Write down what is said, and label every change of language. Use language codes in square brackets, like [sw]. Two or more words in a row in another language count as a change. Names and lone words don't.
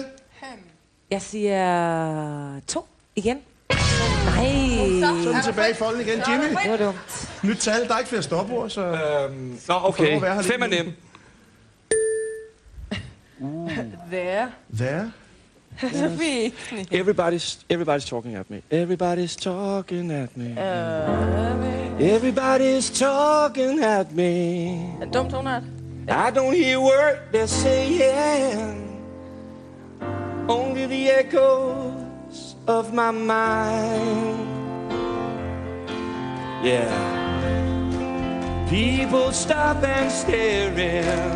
[da] Jeg siger 2 igen. Nej. så er den tilbage i folden igen. Jimmy, Det var dumt. nyt tal. Der er ikke flere stopord, så... Nå, Får lov okay. at være her lidt 5 er nem. Hvad? Så fint. [en] Everybody's talking at me. Everybody's talking at me. Everybody's talking at me. [da] Er det dumt, tonart? [en] I don't hear word they're saying. Only the echoes of my mind. Yeah. People stop and staring.